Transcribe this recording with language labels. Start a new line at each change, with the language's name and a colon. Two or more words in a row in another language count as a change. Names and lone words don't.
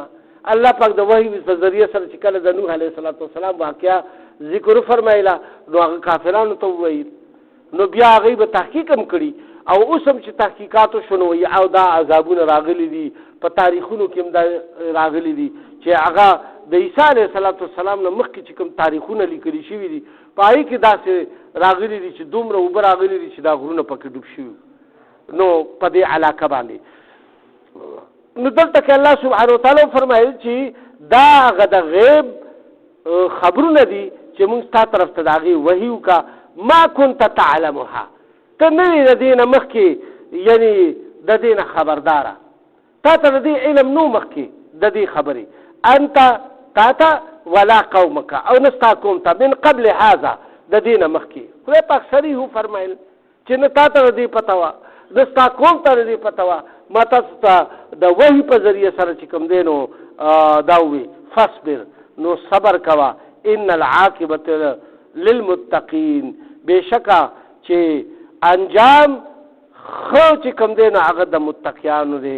Pashto: الله پاک د وحي په ذریعه سره چې کله د نوح
Arabic: علیه السلام
Pashto: واقعه ذکر فرمایله نو هغه کافرانو ته وویل، نو بیا هغوی به تحقیق هم کړي او اوس هم چې تحقیقاتو شو نو او دا عذابونه راغلي دي په تاریخونو کې هم دا راغلي دي چې هغه د عیسی
Arabic: علیه السلام
Pashto: نه مخکې چې کوم تاریخونه لیکلي شوي دي په هغې کې داسې راغلي دي چې دومره اوبه راغلي دي چې دا غرونه پکې ډوب شوي نو په دې علاقه باندې. نو دلته کې الله
Arabic: سبحانه وتعالی
Pashto: فرمایل چې دا هغه د غیب خبرونه دي چې موږ ستا طرف ته د هغې وحي وکړه.
Arabic: ما كنت تعلمها،
Pashto: ته نه وې د دې نه مخکې یعنې د دې نه خبرداره، تا ته د دې علم نو مخکې د دې خبرې انت تا ته
Arabic: ولا قومک
Pashto: او نه ستا قوم ته
Arabic: من قبل هذا
Pashto: د دې نه مخکې. خدای پاک صریح فرمایل چې نه تا ته د دې پته وه نه ستا قوم ته د دې پته وه، ما تاسو ته د وحي په ذریعه سره چې کوم دی نو دا ووي فاصبر، نو صبر کوه،
Arabic: ان العاقبة للمتقین،
Pashto: بېشکه چې انجام خو چې کوم دی نو هغه د متقیانو دی.